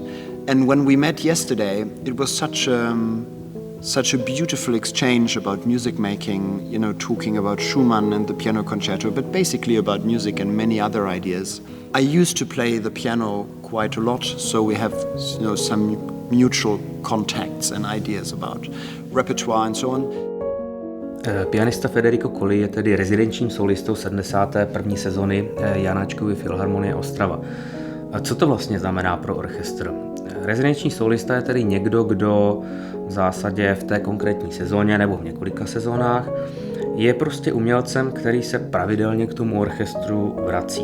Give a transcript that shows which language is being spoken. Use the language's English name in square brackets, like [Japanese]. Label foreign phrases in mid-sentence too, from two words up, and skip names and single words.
[English] And when we met yesterday, it was such a beautiful exchange about music making, you know, talking about Schumann and the piano concerto, but basically about music and many other ideas. I used to play the piano quite a lot, so we have, you know, some mutual contacts and ideas about repertoire and so on. [Czech] Pianista Federico Colli je tedy rezidenčním sólistou 71. sezony Janáčkovy filharmonie Ostrava. Co to vlastně znamená pro orchestr? Rezidenční sólista je tedy někdo, kdo v zásadě v té konkrétní sezóně nebo v několika sezónách je prostě umělcem, který se pravidelně k tomu orchestru vrací.